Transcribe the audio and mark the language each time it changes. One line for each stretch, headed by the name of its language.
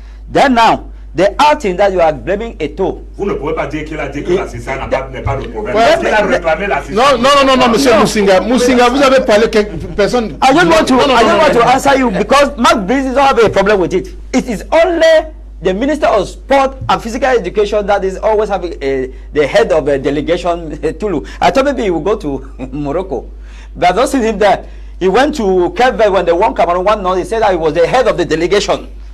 English: Then now, the outing that you are blaming Eto.
French: Vous ne pouvez pas dire qu'il a dit que l'assistant n'est pas de problème. Il a réclamé l'assistant. Non, monsieur Musinga. Musinga, vous avez parlé personne.
English: I don't want to answer you because Marc Brice doesn't have a problem with it. It is only the Minister of Sport and Physical Education that is always having the head of a delegation, Tulu. I thought maybe he would go to Morocco. But I don't see him there. He went to Cape Verde when they won Cameroon 1-0. He said that he was the head of the delegation.